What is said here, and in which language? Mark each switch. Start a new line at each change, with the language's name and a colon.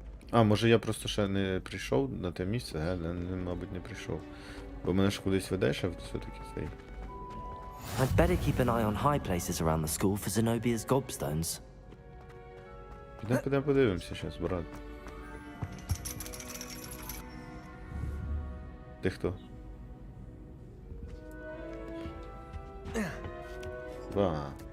Ukrainian: А, може я просто ще не прийшов на те місце, мабуть, не прийшов. Бо мене ж кудись веде, ще все-таки цей.
English: I'd better keep an eye on high places around the school for Zenobia's gobstones.
Ukrainian: Підемо подивимося зараз, брат. Ти хто? Ба.